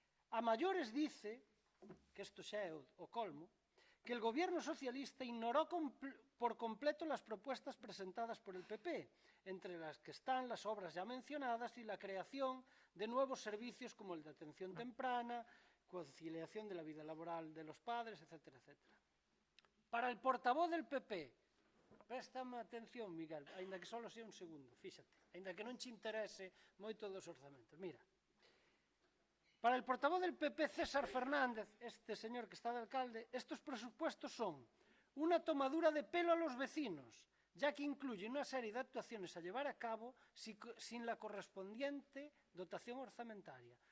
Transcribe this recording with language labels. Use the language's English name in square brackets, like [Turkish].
[Spanish] A mayores dice, [Galician] que isto xa é o colmo, [Spanish] que el gobierno socialista ignoró por completo las propuestas presentadas por el PP, entre las que están las obras ya mencionadas y la creación de nuevos servicios como el de atención temprana, conciliación de la vida laboral de los padres, etcétera, etcétera. Para el portavoz del PP, [Galician] préstame atención, Miguel, aínda que só sea un segundo, fíxate, aínda que non te interese moito dos orzamentos. [Spanish] Mira, para el portavoz del PP, César Fernández, este señor que está de alcalde, estos presupuestos son una tomadura de pelo a los vecinos, ya que incluye una serie de actuaciones a llevar a cabo sin la correspondiente dotación orzamentaria.